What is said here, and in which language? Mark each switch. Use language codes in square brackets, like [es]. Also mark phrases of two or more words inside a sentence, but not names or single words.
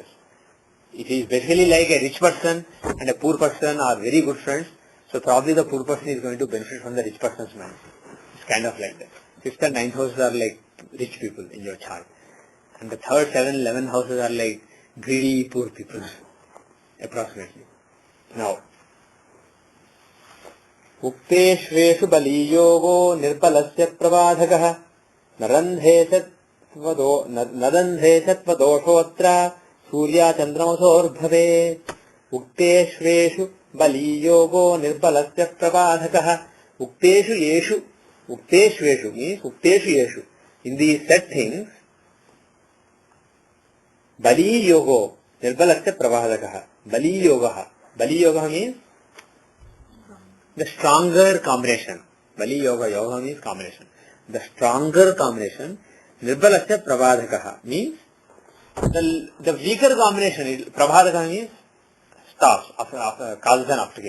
[en] It is basically like a rich person and a poor person are very good friends. So probably the poor person is going to benefit from the rich person's mind. It's kind of like that. 5th and 9th houses are like rich people in your chart. And the 3rd, 7th, 11th houses are like greedy poor people. Approximately. Now, [sa] Ukteshveshu bali yogo nirbalasya prabadhakah narandhe satvadoshootra surya chandramasor bhave Ukteshveshu bali yogo nirbalasya prabadhakah Ukteshu means Ukteshu yeshu. [en] In these set things, [sa] Bali yogo nirbalasya prabhadakaha. Bali yoga [en] means the stronger combination. [sa] Bali yoga [en] means combination. The stronger combination, [sa] nirbalasya prabhadakaha [en] means the weaker combination. Prabhadakaha means stops, causes an obstacle.